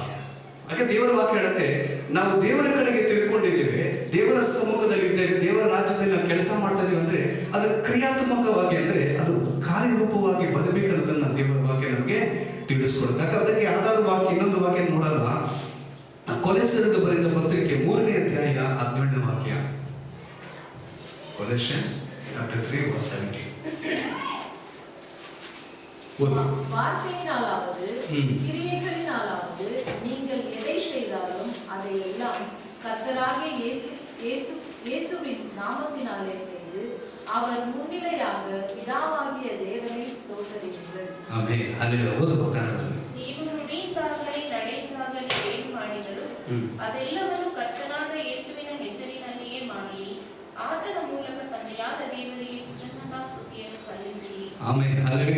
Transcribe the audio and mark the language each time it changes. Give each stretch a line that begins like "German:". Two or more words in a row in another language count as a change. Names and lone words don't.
Kannada: ಯಾಕೆ ದೇವರ ವಾಕ್ಯ ಹೇಳುತ್ತೆ, ನಾವು ದೇವರ ಕಡೆಗೆ ತಿಳ್ಕೊಂಡಿದ್ದೇವೆ, ದೇವರ ಸಮ್ಮುಖದಲ್ಲಿ ಇದ್ದೇವೆ, ದೇವರ ರಾಜ್ಯದಲ್ಲಿ ನಾವು ಕೆಲಸ ಮಾಡ್ತಾ ಇದೀವಿ ಅಂದ್ರೆ ಅದು ಕ್ರಿಯಾತ್ಮಕವಾಗಿ, ಅಂದ್ರೆ ಅದು ಕಾರ್ಯರೂಪವಾಗಿ ಬರಬೇಕನ್ನೋದನ್ನ ದೇವರ ವಾಕ್ಯ ನಮಗೆ ತಿಳಿಸ್ಕೊಡುತ್ತೆ. ಯಾಕಂದ್ರೆ ಅದಕ್ಕೆ ಯಾವ್ದಾದ್ರು ವಾಕ್ಯ, ಇನ್ನೊಂದು ವಾಕ್ಯ ನೋಡಲ್ಲ. ಕೊಲೆಸರಿಗೆ ಬರೆದ ಪತ್ರಿಕೆ 3ನೇ ಅಧ್ಯಾಯ 17ನೇ ವಾಕ್ಯ.
English: Colossians chapter 3 verse 17.
Tamil: வார்த்தையினாலாவது கிரியைகளினாலாவது நீங்கள் எதை செய்தாலும் அதை எல்லாம் கர்த்தராகிய இயேசுவின் நாமத்தினாலே செய்து அவர் முன்னிலையாக பிதாவாகிய தேவனை ಸ್ತೋತ್ರಿಸುங்கள்.
Kannada: ಆಮೆನ್. ಹಲ್ಲೆಲೂಯಾ. ಓದಬಹುದು. ನೀವು ನುಡಿಯಿಂದಾಗಲಿ ನಡೆಯಿಂದಾಗಲಿ ಏನು ಮಾಡಿದರೂ ಅದೆಲ್ಲವನ್ನು ಕರ್ತನಾದ ಯೇಸುವಿನ ಹೆಸರಿನಲ್ಲಿಯೇ ಮಾಡಿ ಆತನ ಮೂಲಕ ತಂದೆಯಾದ ದೇವರಿಗೆ ಕೃತಜ್ಞತಾ ಸ್ತುತಿಯನ್ನು ಸಲ್ಲಿಸಿರಿ. ಆಮೆನ್. ಹಲ್ಲೆಲೂಯಾ.